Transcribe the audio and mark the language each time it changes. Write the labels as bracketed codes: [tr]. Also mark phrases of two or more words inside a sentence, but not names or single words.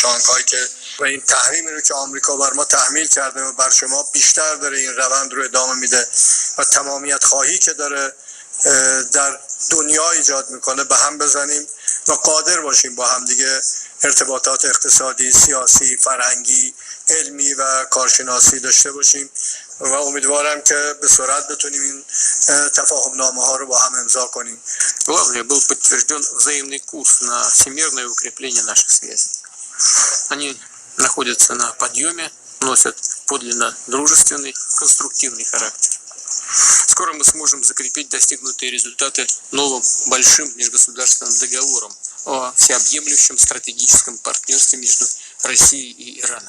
[fa] شانگهای که و این تحریمی رو که آمریکا بر ما تحمیل کرده و بر شما بیشتر داره این روند رو ادامه میده و تمامیت خواهی که داره در دنیا ایجاد میکنه به هم بزنیم و قادر باشیم با هم دیگه ارتباطات اقتصادی، سیاسی، فرهنگی، علمی و کارشناسی داشته باشیم و امیدوارم که به سرعت بتونیم این تفاهمنامه ها رو با هم امضا کنیم. [ru] Главное, был подтвержден взаимный курс на всемирное укрепление наших связей. Они находятся на подъеме, носят подлинно дружественный, конструктивный характер. Скоро мы сможем закрепить достигнутые результаты новым большим межгосударственным договором о всеобъемлющем стратегическом партнерстве между Россией и Ираном.